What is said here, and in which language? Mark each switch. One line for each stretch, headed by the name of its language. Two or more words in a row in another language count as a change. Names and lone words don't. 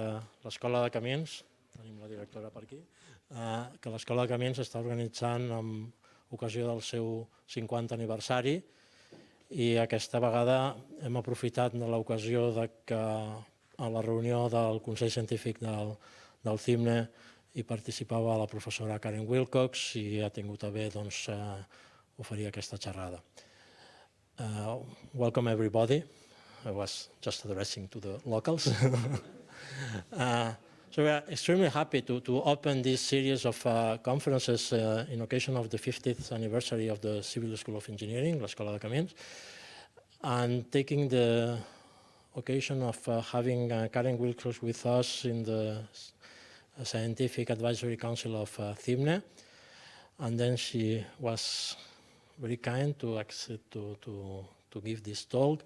Catalan: l'Escola de Camins, tenim la directora per aquí, que l'Escola de Camins està organitzant amb ocasió del seu 50 aniversari i aquesta vegada hem aprofitat de l'ocasió que a la reunió del Consell Científic del CIMNE hi participava la professora Karen Willcox i ha tingut a bé oferir aquesta xerrada.
English: Welcome everybody. I was just addressing to the locals. So we are extremely happy to open this series of conferences in occasion of the 50th anniversary of the Civil School of Engineering, l'Escola de Camins, and taking the occasion of having Karen Willcox with us in the Scientific Advisory Council of CIMNE, and then she was very kind to accept to give this talk.